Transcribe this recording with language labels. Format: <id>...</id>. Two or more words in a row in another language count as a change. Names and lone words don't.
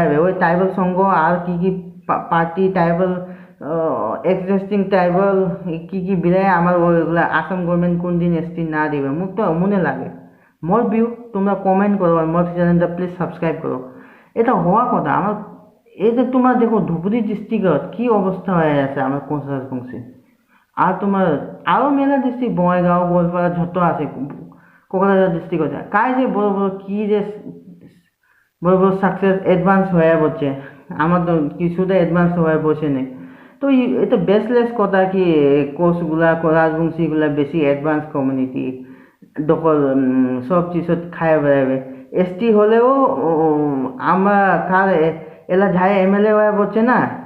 <rkt>হবে ওই ট্রাইবাল সংঘ আর কি কি পার্টি ট্রাইবাল এক্সিস্টিং ট্রাইবাল কি বিলাই আমার ওইগুলা আসাম গভর্নমেন্ট কোন দিন এস টি না দিবে মোক তো মনে লাগে মোর ভিউ তোমরা কমেন্ট করো আর মোর চ্যানেলটা</rkt> <en>please subscribe</en> <rkt>করো এটা হওয়া কথা আমার এই যে তোমার দেখো ধুবুরি ডিস্ট্রিক্টত কি অবস্থা হয়ে আছে আমার কোচরাজ বংশী আর তোমার আরো মেলা ডিস্ট্রিক্ট বঙাইগাঁও গোৱালপাৰা যত আছে কোকৰাঝাৰ ডিস্ট্রিক্ট আছে কাই যে বড় বড় কি যে বড় বড় সাকসেস অ্যাডভান্স হয়ে পড়ছে আমার তো কিছুটা অ্যাডভান্স হয়ে বসে নেই তো এটা বেসলেস কথা কি কোচগুলা রাজবংশীগুলা বেশি</rkt> <en>advance community</en> <rkt>দখল সব চিজত খাই বেড়াবে এস টি হলেও আমরা কার এলা যাই এম এল এ হয়ে পড়ছে না</rkt>